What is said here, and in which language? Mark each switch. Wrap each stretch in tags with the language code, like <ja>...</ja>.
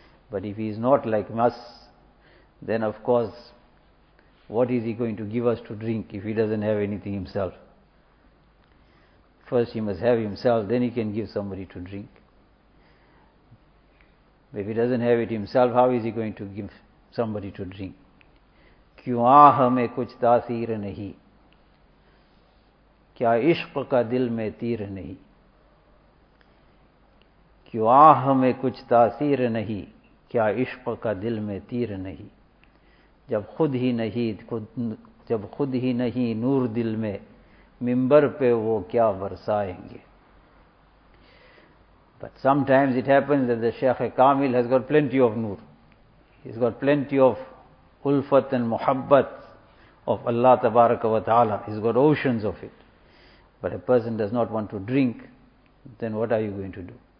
<en>But if he is not like us, then of course, what is he going to give us to drink if he doesn't have anything himself? First he must have himself, then he can give somebody to drink. If he doesn't have it himself, how is he going to give somebody to drink?</en> <ur>کیوں آہ میں کچھ تاثیر نہیں کیا عشق کا دل میں تیر نہیں کیوں آہ میں کچھ تاثیر نہیں کیا عشق کا دل میں تیر نہیں جب خود ہی نہیں نور دل میں ممبر پہ وہ کیا برسائیں گے.</ur> <en>But sometimes it happens that the Shaykh Kamil has got plenty of noor, he's got plenty of ulfat and muhabbat of Allah tabaraka wa ta'ala. He's got oceans of it. But a person does not want to drink, then what are you going to do?</en>